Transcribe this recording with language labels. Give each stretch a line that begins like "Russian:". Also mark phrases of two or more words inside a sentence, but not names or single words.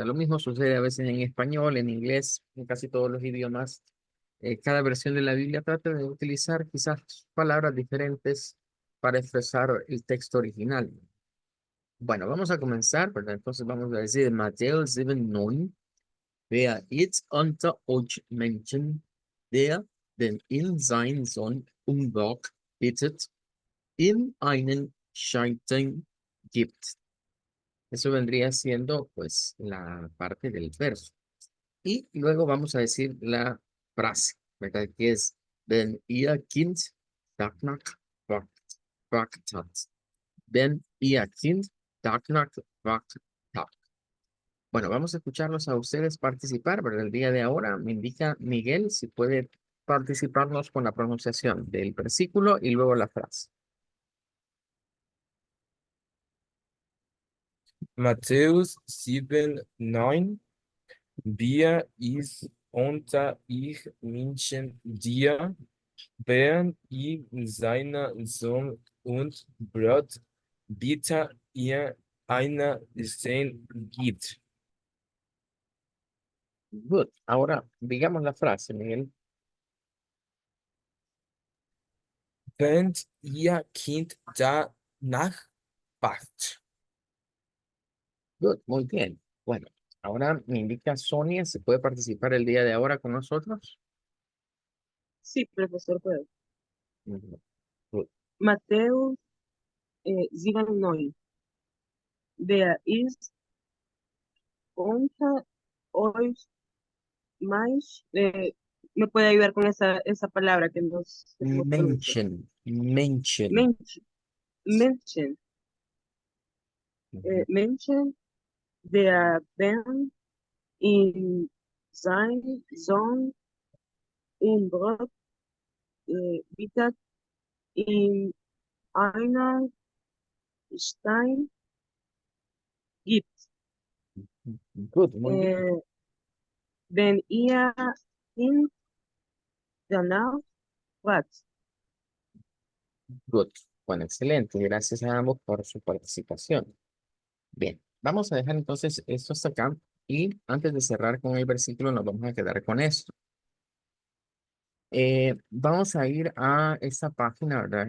Spanish: Lo mismo sucede a veces en español, en inglés, en casi todos los idiomas. Cada versión de la Biblia trata de utilizar quizás palabras diferentes para expresar el texto original. Bueno, vamos a comenzar, ¿verdad? Entonces vamos a decir Mateo 7:9.
German: Wer jetzt unter euch Menschen, der den in sein Sohn umsorgt, bittet, ihm einen Schein gibt.
Spanish: Eso vendría siendo, pues, la parte del verso. Y luego vamos a decir la frase, ¿verdad? Que es,
German: wenn ihr Kind danach fragt hat. Wenn ihr Kind danach fragt hat.
Spanish: Bueno, vamos a escucharlos a ustedes participar, pero el día de ahora me indica Miguel si puede participarnos con la pronunciación del versículo y luego la frase.
German: Matthäus 7,9. Wer ist unter ich Menschen dir, während ich seiner Sohn und Brot, bitte ihr einer Stein gibt.
English: Good.
Spanish: Ahora, digamos la frase, Miguel.
German: Wenn ihr Kind danach fragt.
English: Good.
Spanish: Muy bien. Bueno, ahora me indica Sonia si puede participar el día de ahora con nosotros. Sí, profesor, puedo.
English: Ujú. Good.
Spanish: Mateo 7:9.
German: Wer ist unter euch más?
Spanish: ¿Me puede ayudar con esa palabra que no sé cómo se pronuncia?
English: Mention. Mention.
German: Mensch, Menschen. Ujú. Menschen, der Ben in sein Sohn und Brot bittet in einer Stein gibt.
English: Good.
Spanish: Muy bien.
German: Äh, wenn ihr ihn danach fragt.
English: Good.
Spanish: Bueno, excelente. Gracias a ambos por su participación. Bien, vamos a dejar entonces esto hasta acá y antes de cerrar con el versículo nos vamos a quedar con esto. Vamos a ir a esta página, ¿verdad?